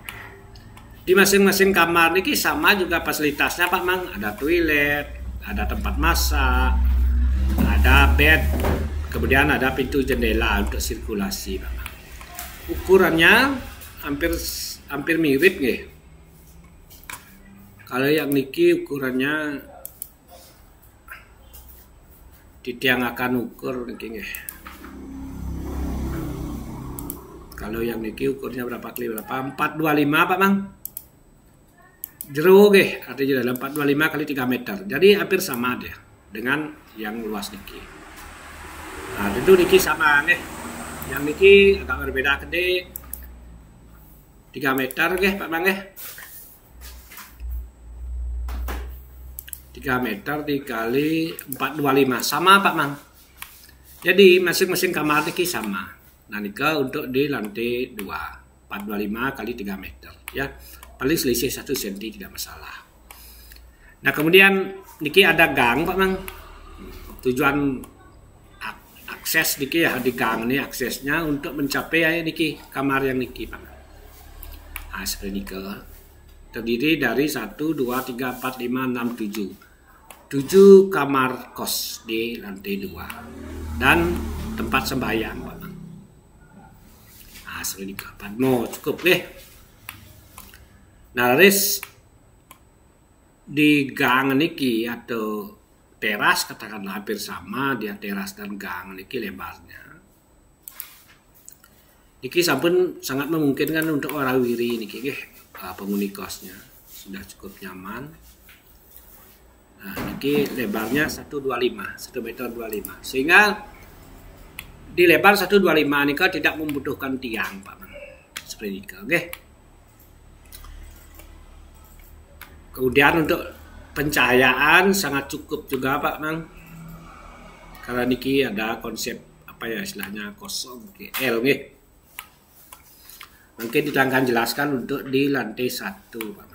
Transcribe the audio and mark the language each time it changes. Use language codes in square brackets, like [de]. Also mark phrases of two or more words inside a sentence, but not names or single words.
[id] Di masing-masing kamar niki sama juga fasilitasnya Pak Mang. Ada toilet, ada tempat masak, ada bed, kemudian ada pintu jendela untuk sirkulasi Pak Mang. Ukurannya hampir mirip nggih. Kalau yang niki ukurannya Titiang akan ukur [ban] niki nggih. [id] Kalau yang niki ukurnya berapa kali berapa? 425 Pak Mang. [ban] Jero nggih, [id] artinya dalam 425 kali 3 meter. Jadi hampir sama deh dengan yang luas niki. Nah, tentu niki sama nggih. Yang niki agak berbeda gede. 3 meter nggih Pak Mang nggih. 3 meter dikali 425 sama Pak Mang. Jadi masing-masing kamar niki sama. Nah, nika untuk di lantai 2 425 kali 3 meter ya. Paling selisih 1 cm tidak masalah. Nah, kemudian niki ada gang Pak Mang. Tujuan akses niki ya di gang ini aksesnya untuk mencapai ya niki kamar yang niki Pak Mang. Nah, seperti niki terdiri dari 1, 2, 3, 4, 5, 6, 7. 7 kamar kos di lantai 2 dan tempat sembahyang Pak Mang. Nah, seperti niki. No, cukup deh. Nah, ris di gang niki atau teras katakanlah hampir sama dia teras dan gang niki lebarnya. [ban] Niki sampun [id] sangat memungkinkan untuk orang wiri [ban] niki nggih, [id] penghuni kosnya sudah cukup nyaman. Nah, niki lebarnya 125, 1 meter 25. Sehingga di lebar 125 nika tidak membutuhkan tiang Pak Mang. Seperti [ban] niki nggih. [id] Kemudian untuk pencahayaan sangat cukup juga Pak Mang. Karena niki ada konsep apa ya istilahnya kosong L nggih. Mungkin ditangkan jelaskan untuk di lantai 1 Pak Mang.